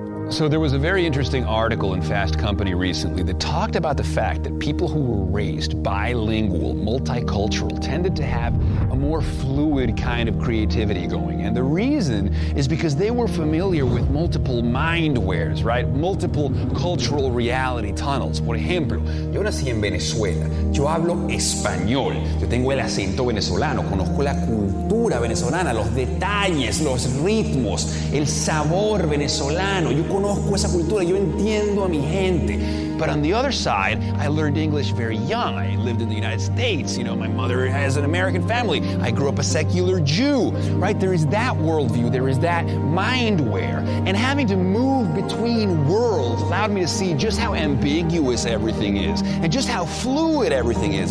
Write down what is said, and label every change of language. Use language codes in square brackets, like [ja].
[en] So there was a very interesting article in Fast Company recently that talked about the fact that people who were raised bilingual, multicultural, tended to have a more fluid kind of creativity going. And the reason is because they were familiar with multiple mindwares, right? Multiple cultural reality tunnels. [es] Por ejemplo, yo nací en Venezuela. Yo hablo español. Yo tengo el acento venezolano. Conozco la cultura venezolana, los detalles, los ritmos, el sabor venezolano. Yo conozco esa cultura, yo entiendo a mi gente. [en] But on the other side, I learned English very young. I lived in the United States. You know, my mother has an American family. I grew up a secular Jew, right? There is that worldview. There is that mindware. And having to move between worlds allowed me to see just how ambiguous everything is and just how fluid everything is.